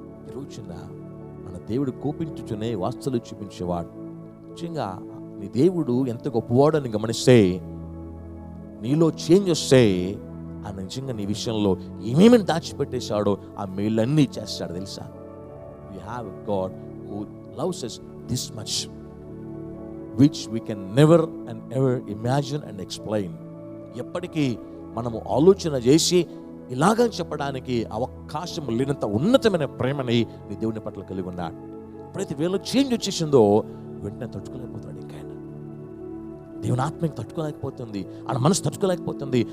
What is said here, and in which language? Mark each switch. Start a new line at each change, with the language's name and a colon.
Telugu: ఈరోజున మన దేవుడు కోపించుచునే వాస్తలు చూపించేవాడు. నిజంగా నీ దేవుడు ఎంత గొప్పవాడు అని గమనిస్తే, నీలో చేంజ్ వస్తే ఆయన నిజంగా నీ విషయంలో ఏమేమి దాచిపెట్టేశాడో ఆ మేళ్ళన్నీ చేస్తాడు తెలుసా.
English: We have a God who loves us this much, which we can never and ever imagine and explain.
Telugu: ఎప్పటికీ మనము ఆలోచన చేసి ఇలాగ చెప్పడానికి అవకాశం లేనంత ఉన్నతమైన ప్రేమని నీ దేవుని పట్ల కలిగి ఉన్నాడు. ఎప్పుడైతే వీళ్ళు చేంజ్ వచ్చేసిందో వెంటనే తట్టుకోలేకపోతాడు. ఇంకా దేవుని ఆత్మకి తట్టుకోలేకపోతుంది, ఆయన మనసు తట్టుకోలేకపోతుంది.